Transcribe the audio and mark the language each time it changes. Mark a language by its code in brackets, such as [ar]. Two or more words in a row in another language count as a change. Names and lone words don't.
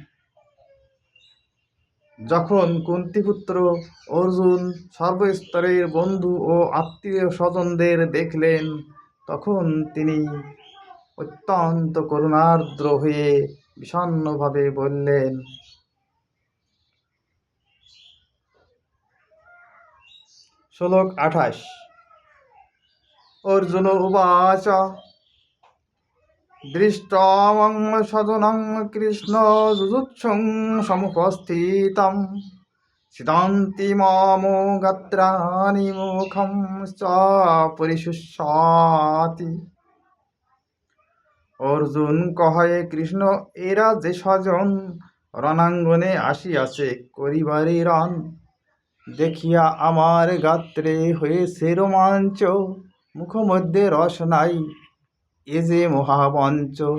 [bn] যখন কুন্তিপুত্র অর্জুন সর্বস্তরের বন্ধু ও আত্মীয় স্বজনদের দেখলেন, তখন তিনি অত্যন্ত করুণার্দ্র হয়ে বিষণ্ণভাবে বললেন। শ্লোক ২৮। [sa] অর্জুন উবাচ দৃষ্টং সজনং কৃষ্ণ যুযুৎসুং সমুপস্থিতং সিদন্তি মম গাত্রাণি মুখং চ পরিশুষ্যতি। [bn] অর্জুন কহে, কৃষ্ণ এরা যে স্বজন রণাঙ্গনে আসিয়াছে করিবারে রণ, দেখিয়া আমার গাত্রে হয়েছে রোমাঞ্চ, মুখমধ্যে রস নাই, এ যে মহামঞ্চ।